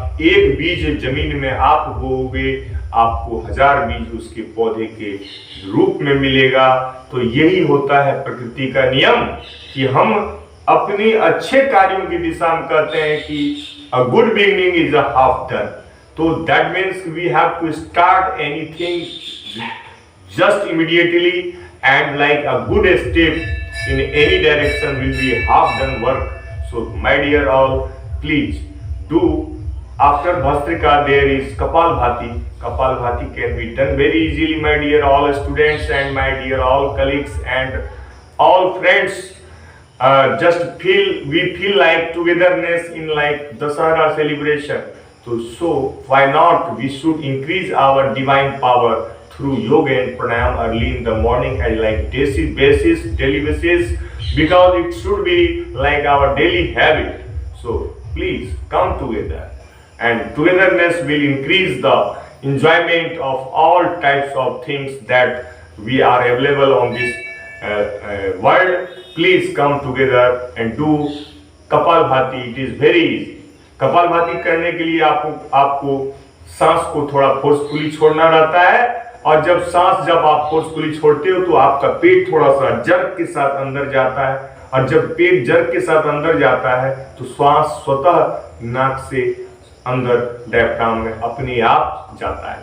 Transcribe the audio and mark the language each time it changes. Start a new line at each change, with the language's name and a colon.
Hindi: एक बीज जमीन में आप बोओगे, आपको 1000 बीज उसके पौधे के रूप में मिलेगा। तो यही होता है प्रकृति का नियम कि हम अपने अच्छे कार्यों की दिशा में कहते हैं कि
English: a good beginning is a half done. So that means we have to start anything just immediately, and like a good step in any direction will be half done work. So my dear all, please do. After Bhastrika there is Kapalbhati. Kapalbhati can be done very easily, my dear all students and my dear all colleagues and all friends. We feel like togetherness in like Dasara celebration. So why not we should increase our divine power through yoga and pranayam early in the morning as like daily basis, because it should be like our daily habit. So please come together, and togetherness will increase the enjoyment of all types of things that we are available on this world. Please come together and do Kapalbhati. It is very easy.
Hindi: Kapalbhati करने के लिए आपको सांस को थोड़ा forcefully छोड़ना रहता है, और जब आप फोर्सफुली छोड़ते हो तो आपका पेट थोड़ा सा जर्क के साथ अंदर जाता है और जब पेट जर्क के साथ अंदर जाता है तो श्वास स्वतः नाक से अंदर डायफ्राम में अपने आप जाता है।